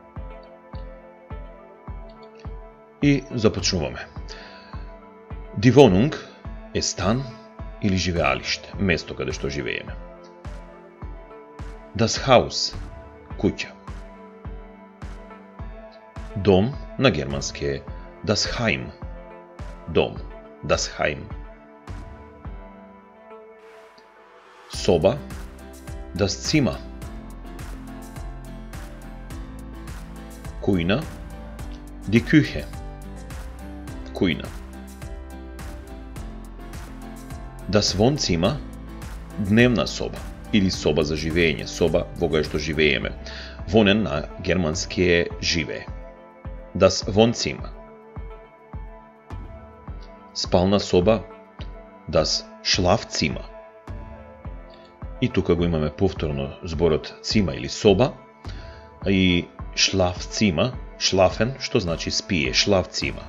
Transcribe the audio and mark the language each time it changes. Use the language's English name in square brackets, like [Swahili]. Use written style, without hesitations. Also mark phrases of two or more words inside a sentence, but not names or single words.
[Macedonian] И започнуваме. [German] Die Wohnung [Macedonian] е стан или живеалиште, место каде што живееме. [German] Das Haus, [Macedonian] куќа. Дом на германски е [German] Das Heim, [Macedonian] дом, [German] Das Heim. [Macedonian] Соба, [German] Das Zimmer. [Macedonian] Кујна, [German] Die Küche, [Macedonian] кујна. [German] Das Wohnzimmer, [Macedonian] дневна соба или соба за живење, соба во која што живееме. Вонен на германски е живее. [German] Das Wohnzimmer. [Macedonian] Спална соба, [German] Das Schlafzimmer. [Macedonian] И тука го имаме повторно зборот цима или соба и [German] Schlafzimmer, schlafen, [Macedonian] што значи спие, Schlafzimmer.